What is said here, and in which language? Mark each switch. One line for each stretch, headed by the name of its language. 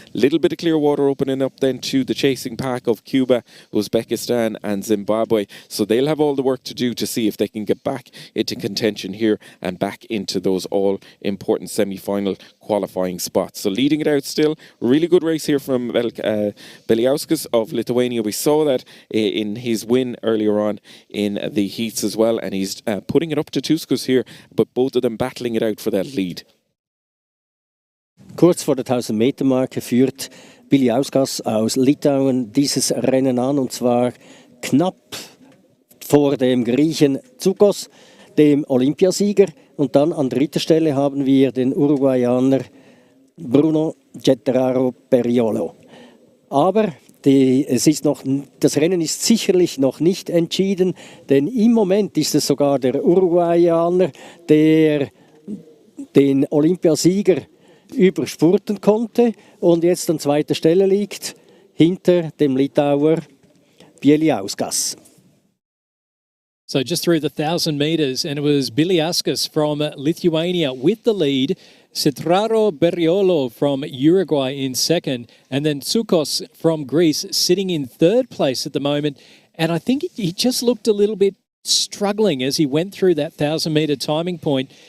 English: Little bit of clear water opening up then to the chasing pack of Cuba, Uzbekistan and Zimbabwe, so they'll have all the work to do to see if they can get back into contention here and back into those all important semi-final qualifying spots. So leading it out still, really good race here from Beliauskas of Lithuania. We saw that in his win earlier on in the heats as well, and he's putting it up to Tuskus here, but both of them battling it out for that lead.
German: Kurz vor der 1000-Meter-Marke führt Beliauskas aus Litauen dieses Rennen an, und zwar knapp vor dem Griechen Tsukos, dem Olympiasieger. Und dann an dritter Stelle haben wir den Uruguayaner Bruno Getteraro Periolo. Aber das Rennen ist sicherlich noch nicht entschieden, denn im Moment ist es sogar der Uruguayaner, der den Olympiasieger überspurten konnte und jetzt an zweiter Stelle liegt, hinter dem Litauer Beliauskas.
English: So just through the 1,000 metres, and it was Beliauskas from Lithuania with the lead, Cetraro Beriolo from Uruguay in second, and then Tsukos from Greece sitting in third place at the moment. And I think he just looked a little bit struggling as he went through that 1,000-metre timing point.